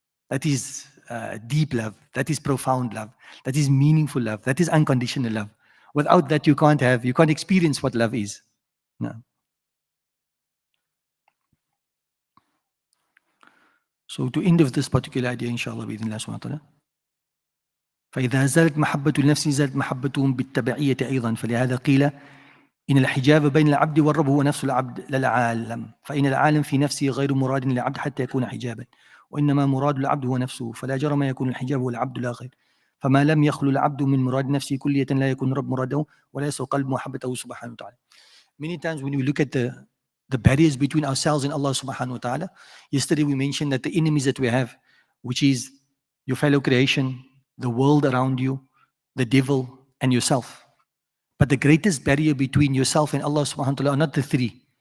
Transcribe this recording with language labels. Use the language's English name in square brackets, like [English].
[English] That is deep love. That is profound love. That is meaningful love. That is unconditional love. Without that, you can't experience what love is. No. So to end of this particular idea, inshallah, [Arabic] بإذن الله سبحانه وتعالى. فإذا زالت محبة النفس زالت محبتهم بالتبعية أيضا، فلهذا قيل إن الحجاب بين العبد والرب هو نفس العبد لا العالم، فإن العالم في نفسه غير مراد للعبد حتى يكون حجابا، وإنما مراد العبد هو نفسه، فلا جرم يكون الحجاب هو العبد لا غير. فما لم يخلو العبد من مراد نفسه كلية لا يكون رب مراده ولا يسوق قلب محبته سبحانه وتعالى. [English] Many times when we look at the barriers between ourselves and Allah subhanahu wa ta'ala, yesterday we mentioned that the enemies that we have, which is your fellow creation, the world around you, the devil, and yourself. But the greatest barrier between yourself and Allah subhanahu wa ta'ala are not the three.